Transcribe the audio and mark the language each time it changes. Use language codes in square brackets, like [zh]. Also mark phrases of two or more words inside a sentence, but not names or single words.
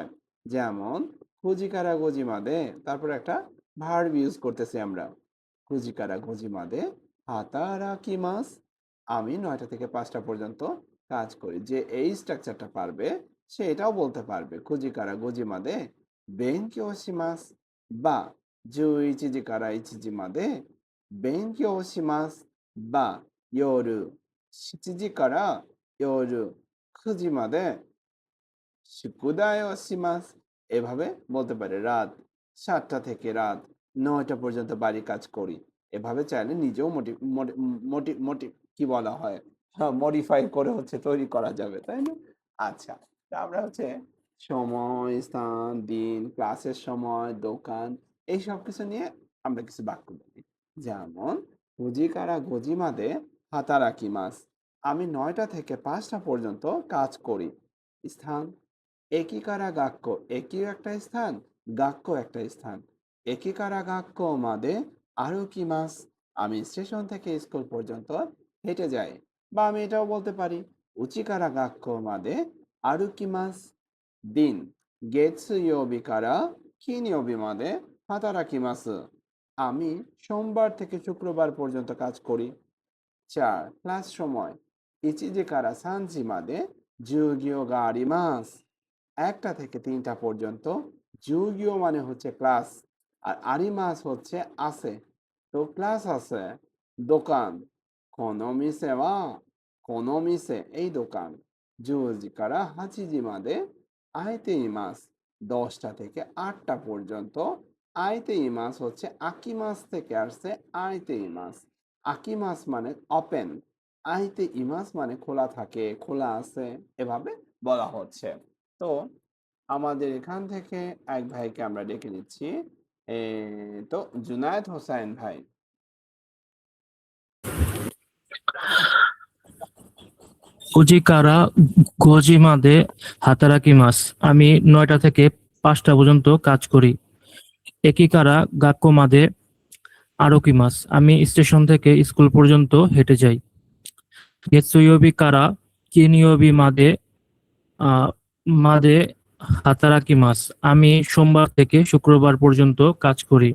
[bn] যেমন [ja] 九時から五時まで, [bn] তারপর একটা ভার্ব ইউজ করতেছি আমরা। [ja] 九時から五時まで働きます [bn] আমি ৯টা থেকে ৫টা পর্যন্ত কাজ করি। যে এই স্ট্রাকচারটা পারবে সে এটাও বলতে পারবে [ja] 九時から五時まで勉強します বা 11時から1時まで勉強しますば夜7時から夜9時まで宿題をします। [bn] এভাবে বলতে পারে রাত 7টা থেকে রাত 9টা পর্যন্ত বাড়ির কাজ করি। এভাবে চাইলে নিজেও মোটি মোটি মোটি মোটি কি বলা হয়? হ্যাঁ, মডিফাই করে হচ্ছে তৈরি করা যাবে, তাই না? আচ্ছা, তো আমরা হচ্ছে সময়, স্থান, দিন, ক্লাসের সময়, দোকান এই সবকিছু নিয়ে আমরা কিছু বাক্য বলি। [ja] যেমন 9지から5時まで働きます। [bn] আমি 9টা থেকে 5টা পর্যন্ত কাজ করি। স্থান [ja] 駅から学校 [bn] একিও একটা স্থান, গাক্য একটা স্থান। [ja] 駅から学校まで歩きます [bn] আমি স্টেশন থেকে স্কুল পর্যন্ত হেঁটে যাই। বা আমি এটাও বলতে পারি [ja] 家から学校まで歩きます. দিন 月曜日から金曜日まで働きます. [bn] আমি সোমবার থেকে শুক্রবার পর্যন্ত কাজ করি। [ja] 4. [bn] ক্লাস সময় [ja] 1 時から3時まで授業があります。 [bn] 1টা থেকে 3টা পর্যন্ত যুগীয় মানে হচ্ছে ক্লাস আর আরিমাস হচ্ছে আছে। তো ক্লাস আছে। দোকান [ja] この店はこの店 [bn] এই দোকান [ja] 10 時から8時まで開いています। [bn] 10টা থেকে 8টা পর্যন্ত [ja] 開いています [bn] হচ্ছে আকিমাস থেকে আসছে [ja] 開いています. [bn] আকিমাস মানে ওপেন, [ja] 開いています [bn] মানে খোলা থাকে, খোলা আছে, এভাবে বলা হচ্ছে। তো আমাদের এখান থেকে এক ভাইকে আমরা ডেকে নিচ্ছি। তো জুনায়েদ হোসাইন ভাই। [ja] 9 時から5時まで働きます。 [bn] আমি 9টা থেকে 5টা পর্যন্ত কাজ করি। [ja] 駅から学校まで歩きます [bn] আমি স্টেশন থেকে স্কুল পর্যন্ত হেঁটে যাই। [ja] 月曜日から金曜日までまで働きます [bn] আমি সোমবার থেকে শুক্রবার পর্যন্ত কাজ করি।